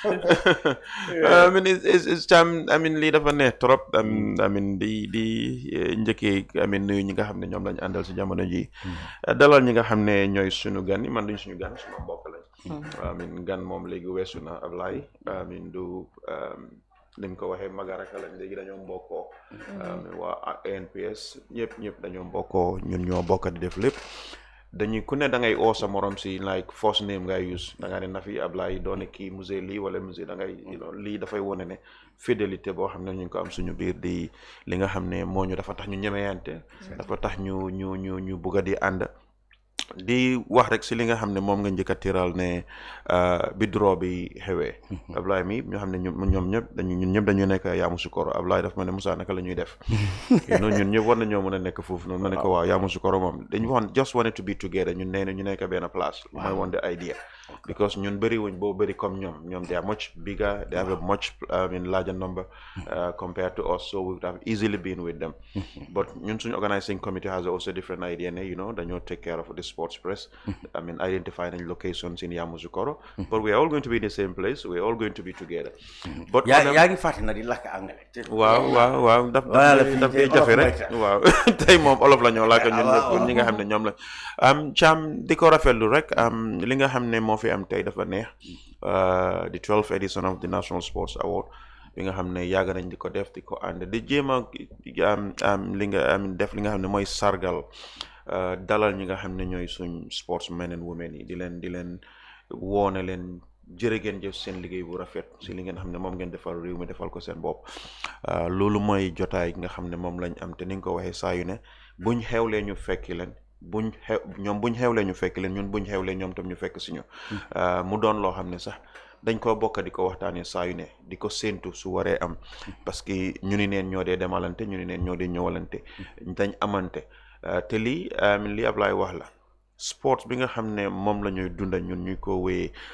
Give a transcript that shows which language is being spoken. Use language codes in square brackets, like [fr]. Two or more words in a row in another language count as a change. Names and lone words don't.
[en] I mean [wo] lii dafa neex trop [en] I mean [wo] di njëkkee nuyu ñi nga xam ne ñoom lañu àndal si jamono ji dalal ñi nga xam ne ñooy suñu gan yi man duñ suñu gan suma mbokk lañ gan moom léegi weesu na Ablaye du ni mu ko waxee magaraka lañ léegi dañoo mbokkoo waa ANPS ñëpp dañoo mbokkoo ñun ñoo bokk di def lépp dañuy ku ne da ngay oo sa morom si [en] like first name [wo] ngay use da nga ne Nafy Ablaye doone kii musée lii wala musée da ngay lii dafay wone ne fidélité boo xam ne ñu ngi ko am suñu biir di li nga xam ne moo ñu dafa tax ñu ñemeyante dafa tax ñu bugg a di ànd di wax rek si li nga xam ne moom nga njëkk a tiral ne bi draw bi xewee Ablaye mi ñoo xam ne ñun ñëpp dañu nekk Yamoussoukro Ablaye daf ma ne Moussa naka la ñuy def ñun ñëpp war nañoo mën a nekk foofu noonu ma ne ko waaw Yamoussoukro moom dañu wax [en] just wanted to be together [wo] ñun nee na ñu nekk benn place mooy woon [en] the idea because [wo] ñun bëri wuñ boo bëri comme ñoom [en] they are much bigger they have a much larger number compared to us so we would have easily been with them but [wo] ñun suñu [en] organizing committee has also different idea [wo] ne dañoo [en] take care of the sports press identify nañ locations in Yamoussoukro but we are all going to be in the same place we are all going to be together but [wo] yaa ngi fàtte na di lakk anglais waaw daf dee jafe rek waaw tey moom olof la ñoo lakk ñun ñëpp ñi nga xam ne ñoom la Thiam di ko rafetlu rek li nga xam ne moo fi am tey dafa neex [en] the 12th edition of the National Sports Award [wo] bi nga xam ne yàgg nañ di ko def di ko ànd di jéem a li nga def li nga xam ne mooy sargal dalal ñi nga xam ne ñooy suñ [en] sportsmen and women [wo] yi di leen woone leen jërë ngeen jëf seen liggéey bu rafet si li ngeen xam ne moom ngeen defal réew mi defal ko seen bopp loolu mooy jotaay nga xam ne moom lañ am te ni nga ko waxee saa yu ne buñ xewlee ñu fekki leen buñ xewlee ñu fekki leen ñun buñ xewlee ñoom tam ñu fekk si ñu mu doon loo xam ne sax dañ ko bokk di ko waxtaanee saa yu ne di ko séentu su waree am [fr] parce que [wo] ñu ni neen ñoo dee demalante ñu ni neen ñoo dee ñëwalante dañ amante te lii li Ablaye wax la sports bi nga xam ne moom la ñuy dunda ñun ñu ko wéyee